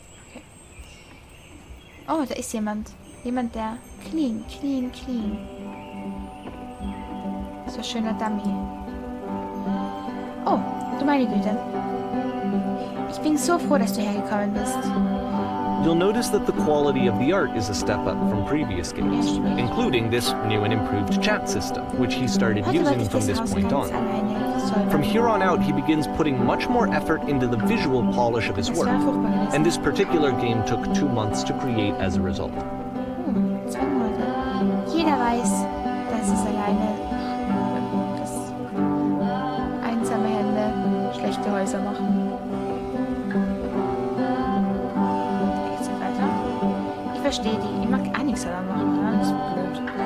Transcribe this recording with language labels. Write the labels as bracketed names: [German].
[German] Okay. Oh, da ist jemand. Jemand, der clean. So ein schöner Dummy. Oh, du meine Güte. Ich bin so froh, dass du hergekommen bist. [English] You'll notice that the quality of the art is a step up from previous games, including this new and improved chat system, which he started using from this point on. From here on out, he begins putting much more effort into the visual polish of his [German] Das [English] work. [German] wäre furchtbar gewesen. [English] And this particular game took 2 months to create as a result. [German] 2 Monate. Jeder weiß, dass es alleine dass einsame Hände schlechte Häuser machen. Geht's nicht weiter? Ich verstehe die. Ich mag auch nichts daran machen. Ja? Das ist blöd.